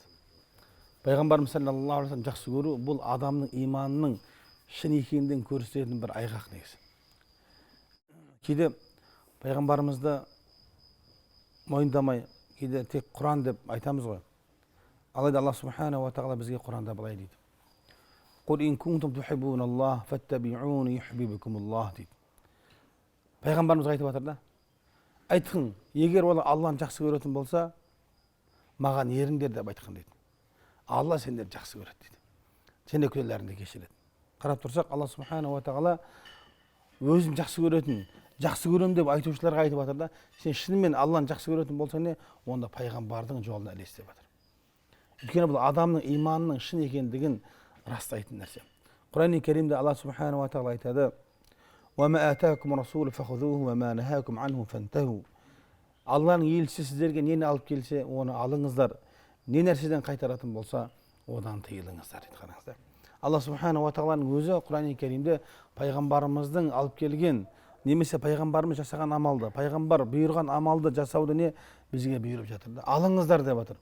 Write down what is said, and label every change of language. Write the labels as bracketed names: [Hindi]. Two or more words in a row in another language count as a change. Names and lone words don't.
[Kazakh] Пайғамбарымыз [Arabic] صلى الله عليه وسلم [Kazakh] жақсы көру бұл адамның иманының шын екендігін көрсететін бір айғақ негізі. Кейде пайғамбарымызды мойындамай, кейде тек Құран деп айтамыз ғой. Алайда Алла [Arabic] سبحانه وتعالى [Kazakh] бізге Құранда былай дейді: [Arabic] قل إن كنتم تحبون الله فاتبعوني يحببكم الله дейді. [Kazakh] Пайғамбарымыз айтып жатыр да, айтқын, егер олар Алланы жақсы көретін болса, маған еріңдер деп айтқан дейді. Алла сендерді жақсы көреді дейді. Сендер күнәларыңды кешіреді. Қарап тұрсақ, Алла [Arabic] سبحانه وتعالى [Kazakh] өзін жақсы көретін, жақсы көрем деп айтушыларға айтып жатыр да, сен шынымен Алланы жақсы көретін болсаң не, онда пайғамбардың жолына ілес деп жатыр. Өйткені бұл адамның иманының шын екендігін растайтын нәрсе. Құран-ы Кәрімде Алла [Arabic] سبحانه وتعالى [Kazakh] айтады: [Arabic] وَمَا آتَاكُمْ رَسُولُ فَخُذُوهُ وَمَا نَهَاكُمْ عَنْهُ فَانْتَهُوا. [Kazakh] Алланың елшісі сіздерге нені алып келсе, оны алыңыздар. Не нәрседен қайтаратын болса, одан тыйылыңыздар дейді. Қараңыздар. Алла [Arabic] سبحانه وتعالى [Kazakh] өзі Құран-ы Кәрімде пайғамбарымыздың алып келген, немесе пайғамбарымыз жасаған амалды, пайғамбар бұйырған амалды жасауды не бізге бұйырып жатыр да, алыңыздар деп жатыр.